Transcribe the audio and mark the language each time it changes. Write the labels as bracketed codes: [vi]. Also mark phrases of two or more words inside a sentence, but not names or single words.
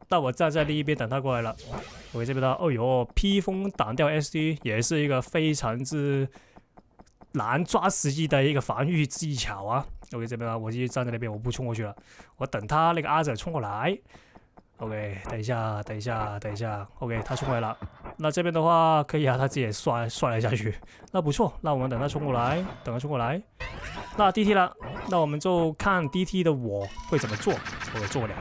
[zh] 到我站在另一邊等他過來了。我這邊的，哦呦，披風擋掉 SD 也是一個非常之難抓時機的一個防禦技巧啊。OK， 這邊呢，我繼續站在那邊，我不衝過去了，我等他那個阿澤衝過來。OK，等一下。OK， 他衝過來了。那這邊的話可以啊，他自己也摔了下去，那不錯。那我們等他衝過來，那 DT 了，那我們就看 DT 的我會怎麼做。我做不了，